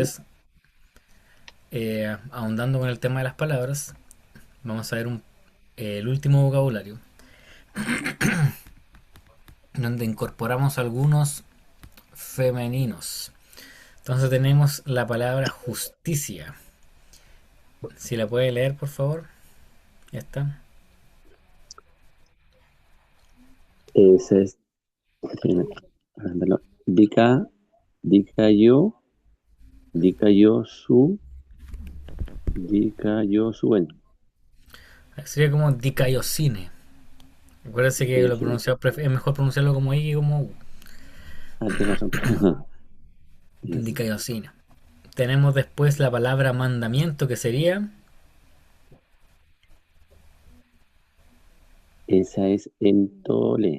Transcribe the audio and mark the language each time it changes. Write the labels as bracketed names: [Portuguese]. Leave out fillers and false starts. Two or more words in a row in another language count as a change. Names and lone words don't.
[Spanish] Entonces, ahondando con el tema de las palabras, vamos a ver el último vocabulario, donde incorporamos algunos femeninos. Entonces tenemos la palabra justicia. Si la puede leer, por favor. Ya está. Ese es, [Greek] Dika, Dika yo, Dika yo su, Dika yo suen. [Spanish] Sería como dikaiosine. Acuérdense que lo [Greek] Dicayosine. [Spanish] pronunciado, es mejor pronunciarlo como I que como U. Ah, tienes razón. Dicayosine. [Greek] Dikaiosine. [Spanish] Tenemos después la palabra mandamiento que sería Esa es entole.